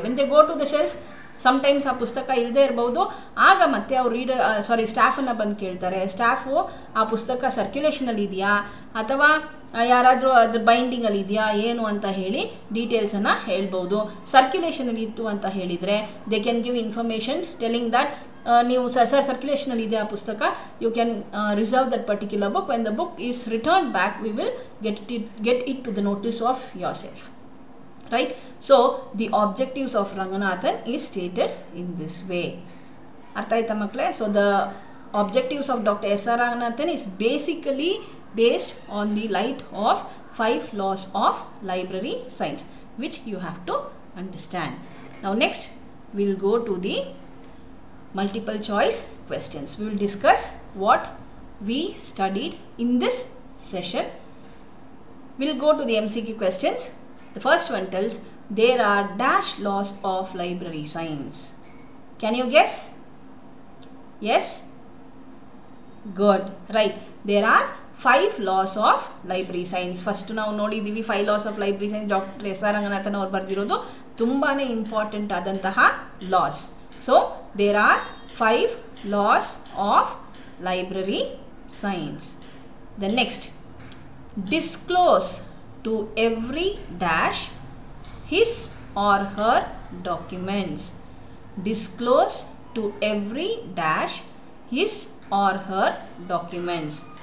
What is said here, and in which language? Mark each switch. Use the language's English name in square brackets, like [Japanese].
[English] when they go to the shelf, sometimes [Kannada] ಆ ಪುಸ್ತಕ ಇಲ್ಲದೆ ಇರ್ಬೋದು. ಆಗ ಮತ್ತೆ ಅವ್ರು ಸ್ಟಾಫನ್ನು ಬಂದು ಕೇಳ್ತಾರೆ, ಸ್ಟಾಫು ಆ ಪುಸ್ತಕ ಸರ್ಕ್ಯುಲೇಷನಲ್ಲಿ ಇದೆಯಾ ಅಥವಾ ಯಾರಾದರೂ ಅದ್ರ ಬೈಂಡಿಂಗಲ್ಲಿ ಇದೆಯಾ ಏನು ಅಂತ ಹೇಳಿ ಡೀಟೇಲ್ಸನ್ನು ಹೇಳ್ಬೋದು. ಸರ್ಕ್ಯುಲೇಷನಲ್ಲಿ ಇತ್ತು ಅಂತ ಹೇಳಿದರೆ [English] they can give information telling that [Kannada] ನೀವು ಸರ್ಕ್ಯುಲೇಷನಲ್ಲಿ ಇದೆ ಆ ಪುಸ್ತಕ, [English] You can reserve that particular book. When the book is return back we will get it to the notice of yourself. Right? So the objectives of Ranganathan is stated in this way. [Kannada] Artha aita makle? [English] So the objectives of Dr. S.R. Ranganathan is basically based on the light of 5 laws of library science, which you have to understand. Now next we will go to the multiple choice questions. We will discuss what we studied in this session. We will go to the MCQ questions. The first one tells there are dash laws of library science. Can you guess? Yes? Good. Right. There are 5 laws of library science. First [Kannada] ನಾವು ನೋಡಿದ್ದೀವಿ [English] 5 laws of library science. [Kannada] Doctor S R Ranganathan ಅವರು ಬರೆದಿರೋದು ತುಂಬಾ important ಆದಂತಹ loss. [English] So there are 5 laws of library science. The next, disclose to every dash his or her documents. Disclose to every dash his or her documents.